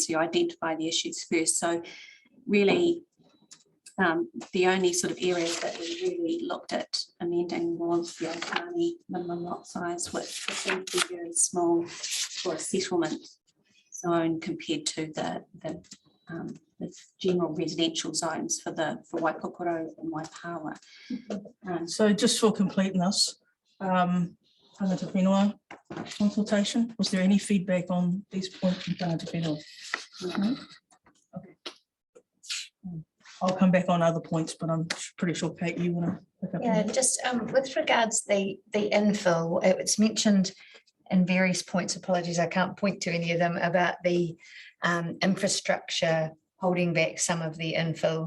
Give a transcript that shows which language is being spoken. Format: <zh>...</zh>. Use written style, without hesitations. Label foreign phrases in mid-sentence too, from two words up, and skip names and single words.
<en>So you identify the issues first. So really, the only sort of areas that we really looked at amending was the Otani minimum lot size, which seemed to be very small for a settlement zone compared to the general residential zones for Waipokoro and Waipawa. So just for completeness,</en> <mi>tangata whenua</mi> <en>consultation, was there any feedback on these points from</en> <mi>tangata whenua?</mi> <en>No? Okay. I'll come back on other points, but I'm pretty sure, Kate, you want to pick up? Yeah, just with regards the infill, it's mentioned in various points, apologies, I can't point to any of them, about the infrastructure holding back some of the infill.</en>